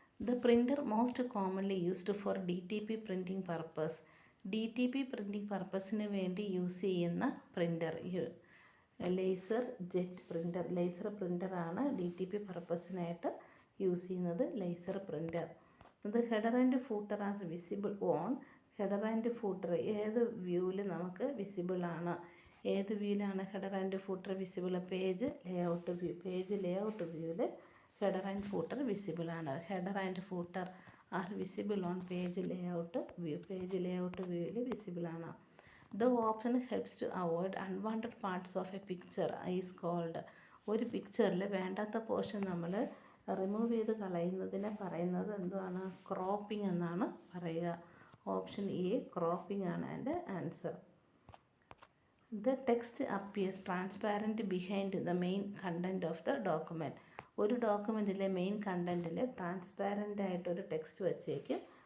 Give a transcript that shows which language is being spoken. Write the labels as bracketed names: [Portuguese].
[English] The printer most commonly used for DTP printing purpose. DTP printing purpose- [Malayalam] ന് വേണ്ടി use ചെയ്യുന്ന printer laser jet printer. Laser പ്രിൻ്ററാണ് DTP പർപ്പസിനായിട്ട് use ചെയ്യുന്നത്. Laser printer. ഇത് [English] Header and footer are visible on. [Malayalam] Header and footer ഏത് വ്യൂവിൽ നമുക്ക് visible ആണ്? ഏത് വ്യൂവിലാണ് header and footer visible? Page layout view. Page layout വ്യൂവിൽ ഹെഡർ ആൻഡ് ഫൂട്ടർ വിസിബിൾ ആണ്. [English] Header and footer are visible on page layout view. [Malayalam] Page layout വ്യൂവിൽ visible ആണ്. [English] The option helps to avoid unwanted parts of a picture is called. [Malayalam] ഒരു പിക്ചറിൽ വേണ്ടാത്ത portion നമ്മൾ remove ചെയ്ത് കളയുന്നതിനെ പറയുന്നത് എന്താണ്? ക്രോപ്പിംഗ് എന്നാണ് പറയുക. ഓപ്ഷൻ എ ക്രോപ്പിംഗ് ആണ് അതിൻ്റെ answer. [English] The text appears transparent behind the main content of the document. [Malayalam] ഒരു ഡോക്യുമെൻറ്റിലെ മെയിൻ കണ്ടൻറ്റിൽ ട്രാൻസ്പാരൻ്റ് ആയിട്ടൊരു ടെക്സ്റ്റ് വച്ചേക്കും.